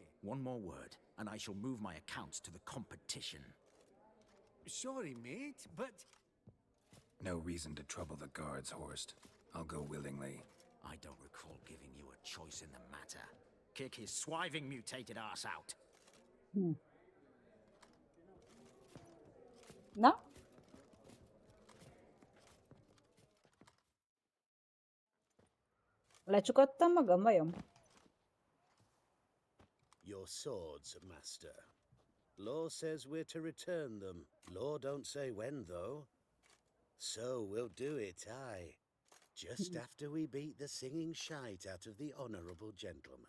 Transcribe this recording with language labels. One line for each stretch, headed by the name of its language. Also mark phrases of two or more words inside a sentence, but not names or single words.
English: One more word, and I shall move my accounts to the competition. Sorry, mate, but... No reason to trouble the guards, Horst. I'll go willingly. I don't recall giving you a choice in the matter. Kick his swiving mutated ass out.
Hungarian: Na? Lecsukottam magam, vajon?
English: Your swords, master. Law says we're to return them. Law don't say when, though. So we'll do it, aye. Just after we beat the singing shite out of the honorable gentleman.